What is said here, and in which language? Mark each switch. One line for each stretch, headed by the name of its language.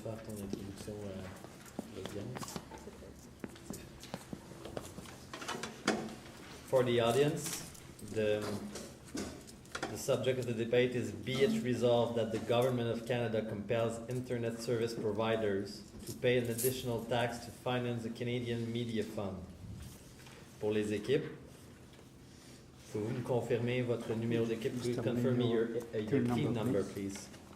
French: introduction à l'audience.
English: For the audience, the subject of the debate is be it resolved that the Government of Canada compels Internet service providers to pay an additional tax to finance the Canadian Media Fund.
French: Pour les équipes, pouvez-vous me confirmer votre numéro d'équipe?
English: Could you confirm me your team number, please?